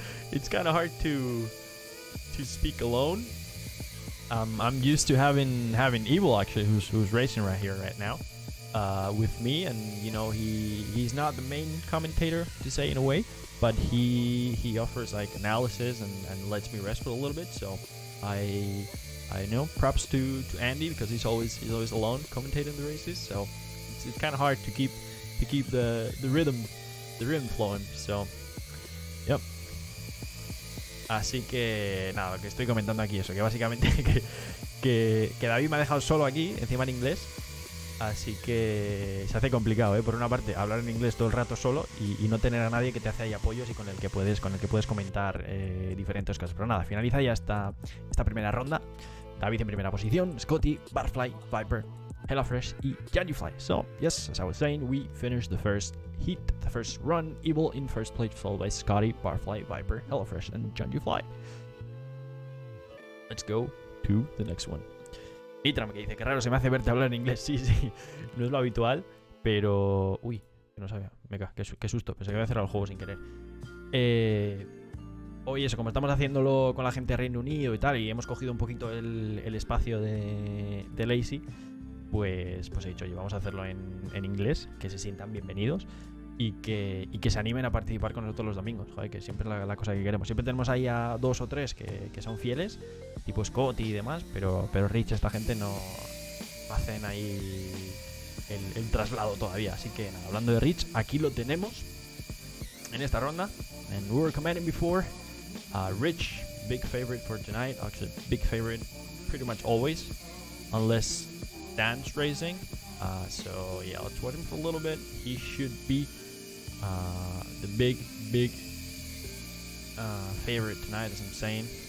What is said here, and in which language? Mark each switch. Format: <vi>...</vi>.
<en>It's kind of hard to speak alone. I'm used to having Evil actually, who's racing right here right now with me, and you know he's not the main commentator to say in a way, but he offers like analysis and lets me rest for a little bit. So I know props to Andy, because he's always alone commentating the races. So it's kind of hard to keep the rhythm flowing. So yep.</en> <es>Así que nada, lo que estoy comentando aquí eso, que básicamente que David me ha dejado solo aquí, encima en inglés, Así que se hace complicado, ¿eh? Por una parte, hablar en inglés todo el rato solo y no tener a nadie que te hace ahí apoyos y con el que puedes comentar diferentes cosas. Pero nada, finaliza ya esta primera ronda. David en primera posición, Scotty, Butterfly, Viper, HelloFresh y Janufly.</es> <en>So, yes, as I was saying, we finished the first heat, the first run. Evil in first place, followed by Scotty, Butterfly, Viper, HelloFresh and Janufly. Let's go to the next one.</en> <es>Mitram, que dice que raro se me hace verte hablar en inglés. Sí, no es lo habitual, pero... Uy, que no sabía. Venga, qué susto. Pensé que había cerrado el juego sin querer. Hoy eso, como estamos haciéndolo con la gente de Reino Unido y tal, y hemos cogido un poquito el espacio de Lazy, pues he dicho, oye, vamos a hacerlo en inglés, que se sientan bienvenidos y que se animen a participar con nosotros los domingos. Joder, que siempre es la cosa que queremos. Siempre tenemos ahí a 2 o 3 que son fieles, tipo Scott y demás, pero Rich, esta gente no hacen ahí el traslado todavía. Así que nada, hablando de Rich, aquí lo tenemos en esta ronda.</es> <en>And we were commenting before, Rich, big favorite for tonight. Actually, big favorite pretty much always, unless Dan's racing. So yeah, let's wait him for a little bit. He should be the big favorite tonight, as I'm saying.</en>